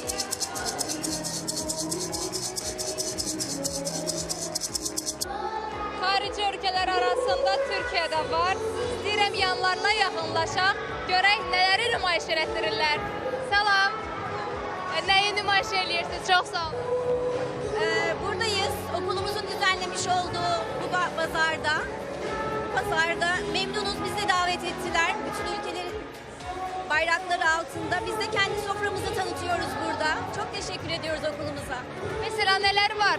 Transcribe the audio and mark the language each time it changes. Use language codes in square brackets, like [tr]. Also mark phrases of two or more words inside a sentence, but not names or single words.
[az] Xarici ölkələr arasında Türkiyə də var. İstəyirəm yanlarına yaxınlaşaq, görək nələri nümayiş elətdirirlər. Salam, nəyi nümayiş eləyirsiniz? Çox sağ olun. [tr] Buradayız, okulumuzun düzenlemiş olduğu bu pazarda. Memnunuz, bizi davet ettiler. Bütün ülkelerin bayrakları altında. Biz de kendi soframızı tanıtıyoruz burada. Çok teşekkür ediyoruz okulumuza. Mesela neler var?